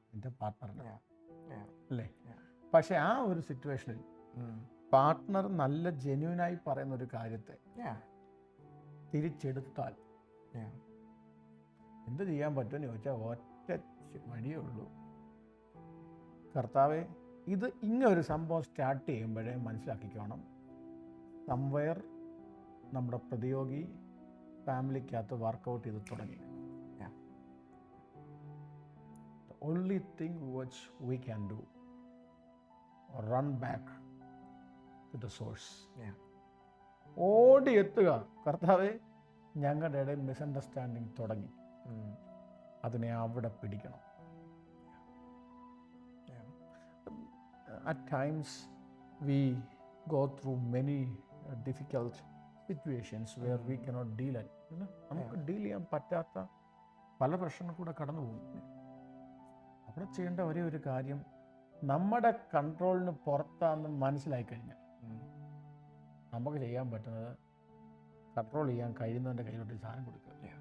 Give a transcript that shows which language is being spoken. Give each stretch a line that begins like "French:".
Malayalam: എൻ്റെ പാർട്ട്ണറിന് അല്ലേ? പക്ഷെ ആ ഒരു സിറ്റുവേഷനിൽ പാർട്ട്ണർ നല്ല ജെന്യൂനായി പറയുന്ന ഒരു കാര്യത്തെ തിരിച്ചെടുത്താൽ എന്ത് ചെയ്യാൻ പറ്റുമെന്ന് ചോദിച്ചാൽ ഒറ്റ വഴിയേ ഉള്ളൂ. കർത്താവെ, ഇത് ഇങ്ങനൊരു സംഭവം സ്റ്റാർട്ട് ചെയ്യുമ്പോഴേ മനസ്സിലാക്കിക്കോണം, സംവെയർ നമ്മുടെ പ്രതിയോഗി ഫാമിലിക്കകത്ത് വർക്കൗട്ട് ചെയ്ത് തുടങ്ങി.
English: The only thing which we can do, run back to the source.
Malayalam: ഓടി എത്തുക, കർത്താവെ ഞങ്ങളുടെ ഇടയിൽ മിസ്അണ്ടർസ്റ്റാൻഡിങ് തുടങ്ങി, അതിനെ അവിടെ പിടിക്കണം.
English: At times we go through many difficult situations where we cannot deal it.
Malayalam: നമുക്ക് ഡീൽ ചെയ്യാൻ പറ്റാത്ത പല പ്രശ്നങ്ങൾ കൂടെ കടന്നു പോകും. അവിടെ ചെയ്യേണ്ട ഒരേ ഒരു കാര്യം, നമ്മുടെ കൺട്രോളിന് പുറത്താണെന്ന് മനസ്സിലായി കഴിഞ്ഞാൽ നമുക്ക് ചെയ്യാൻ പറ്റുന്നത് കൺട്രോൾ ചെയ്യാൻ കഴിയുന്നവൻ്റെ കയ്യിലോട്ട് സാധനം കൊടുക്കുക.